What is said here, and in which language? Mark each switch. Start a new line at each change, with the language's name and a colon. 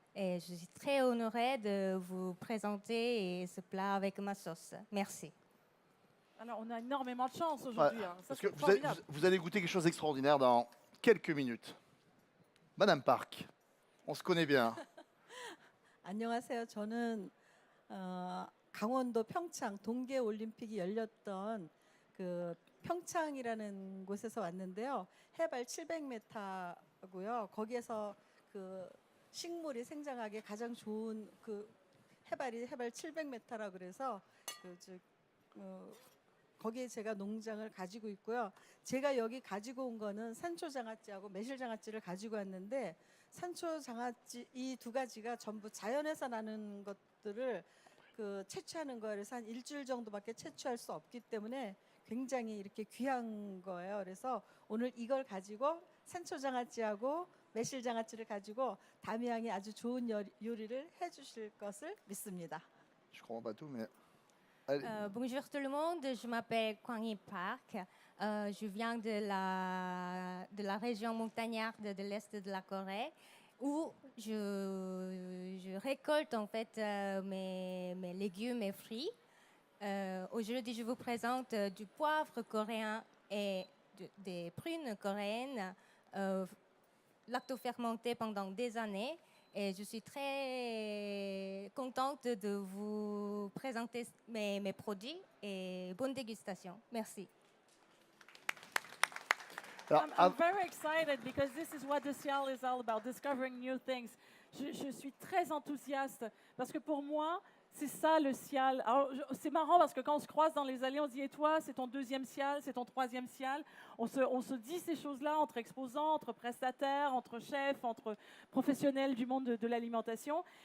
French: Et je suis très honorée de vous présenter ce plat avec ma sauce. Merci. Alors, on a énormément de chance Ouais, aujourd'hui. Hein. Ça, parce que c'est formidable. vous allez goûter quelque chose d'extraordinaire dans quelques minutes. Madame Park, on se connaît bien.
Korean: 안녕하세요. 저는 강원도 평창 동계 올림픽이 열렸던 그 평창이라는 곳에서 왔는데요. 해발 700m고요. 거기에서 그 식물이 생장하기 가장 좋은 그 해발이 해발 700m라 그래서 거기에 제가 농장을 가지고 있고요. 제가 여기 가지고 온 거는 산초장아찌하고 매실장아찌를 가지고 왔는데 산초장아찌 이 두 가지가 전부 자연에서 나는 것들을 채취하는 거예요. 그래서 한 일주일 정도밖에 채취할 수 없기 때문에 굉장히 이렇게 귀한 거예요. 그래서 오늘 이걸 가지고 산초장아찌하고 매실장아찌를 가지고 담양이 아주 좋은 요리를 해주실 것을 믿습니다.
French: Je comprends pas tout, mais allez. Bonjour tout le monde, je m'appelle Kwang Hee Park. Je viens de la région montagnarde de l'Est de la Corée où je récolte en fait mes légumes et fruits. Aujourd'hui, je vous présente du poivre coréen et des prunes coréennes lactofermentées pendant des années. Et je suis très contente de vous présenter mes produits et bonne dégustation. Merci. Alors,
English: I'm very excited because this is what the Cial is all about, discovering new things.
French: Je suis très enthousiaste parce que pour moi, c'est ça le Cial. Alors, c'est marrant parce que quand on se croise dans les allées, on se dit, et toi, c'est ton deuxième Cial, c'est ton troisième Cial. On se dit ces choses-là entre exposants, entre prestataires, entre chefs, entre professionnels du monde de l'alimentation.